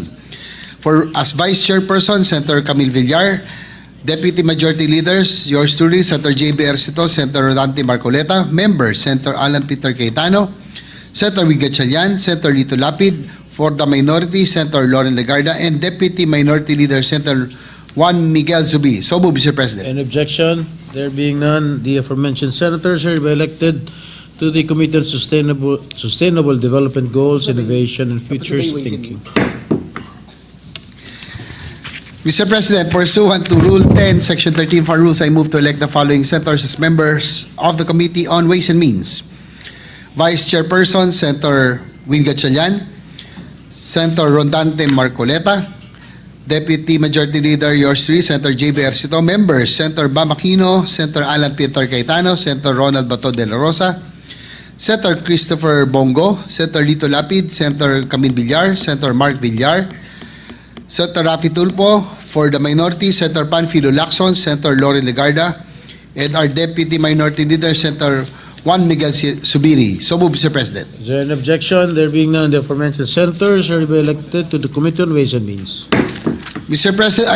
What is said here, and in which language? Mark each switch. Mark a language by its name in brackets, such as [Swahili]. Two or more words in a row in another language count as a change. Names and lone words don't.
[English] For as Vice Chairperson, Senator Camille Villar, Deputy Majority Leaders, yours truly, Senator J.B. Ercito, Senator Rodante Marcoleta, members, Senator Alan Peter Cayetano, Senator Wing Gatchalian, Senator Lito Lapid, for the minority, Senator Loren Legarda, and Deputy Minority Leader, Senator Juan Miguel Zubiri. So move, Mr. President. An objection? There being none, the aforementioned senators are hereby elected to the Committee on Sustainable Development Goals, Innovation, and Futures Thinking. Mr. President, pursuant to Rule 10, Section 13 of our rules, I move to elect the following senators as members of the Committee on Ways and Means. Vice Chairperson, Senator Win Gatchalian, Senator Rodante Marcoleta, Deputy Majority Leader, yours truly, Senator J.B. Ercito, members, Senator Bam Aquino, Senator Alan Peter Cayetano, Senator Ronald Bato de la Rosa, Senator Christopher Bongo, Senator Lito Lapid, Senator Camille Villar, Senator Mark Villar, Senator Raffy Tulfo. For the minority, Senator Panfilo Lacson, Senator Loren Legarda, and our Deputy Minority Leader, Senator Juan Miguel Zubiri. So move, Mr. President. Is there an objection? There being none, the aforementioned senators are hereby elected to the Committee on Ways and Means. Mr.